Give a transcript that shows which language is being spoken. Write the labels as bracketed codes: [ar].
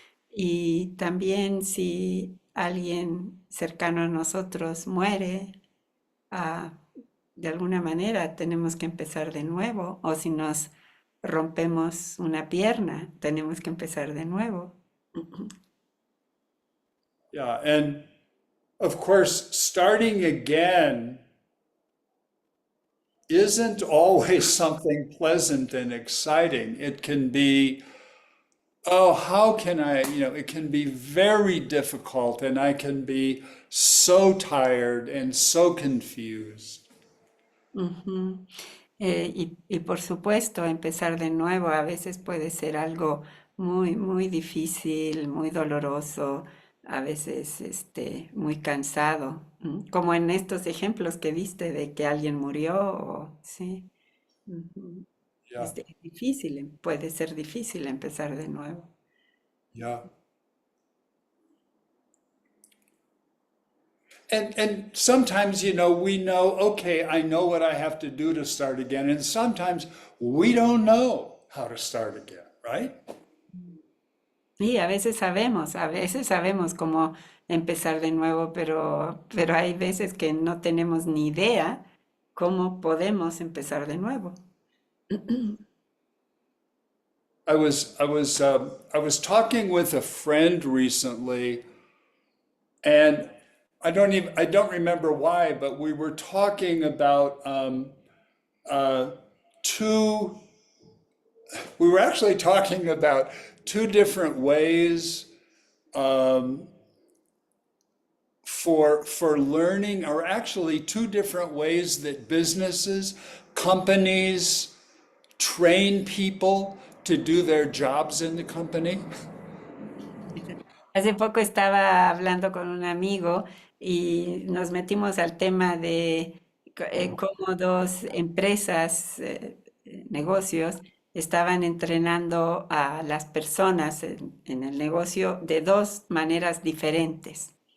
[es] Y también si alguien cercano a nosotros muere, ah, de alguna manera tenemos que empezar de nuevo. O si nos rompemos una pierna, tenemos que empezar de nuevo. [en] Yeah, and of course, starting again isn't always something pleasant and exciting. It can be oh, how can I, it can be very difficult and I can be so tired and so confused. Ujú. [es] Y por supuesto, empezar de nuevo a veces puede ser algo muy, muy difícil, muy doloroso, a veces muy cansado, como en estos ejemplos que viste de que alguien murió, sí. Ujú. Yeah, Es difícil, puede ser difícil empezar de nuevo. yeah. [en] And sometimes, we know, okay, I know what I have to do to start again. And sometimes we don't know how to start again, right? [es] Y a veces sabemos cómo empezar de nuevo, pero hay veces que no tenemos ni idea cómo podemos empezar de nuevo. [en] I was talking with a friend recently, and I don't remember why, but we were talking about uh, two. We were actually talking about two different ways um, for learning, or actually two different ways that businesses, companies train people to do their jobs in the company. [es] Hace poco estaba hablando con un amigo y nos metimos al tema de cómo dos empresas, negocios, estaban entrenando a las personas en el negocio de dos maneras diferentes.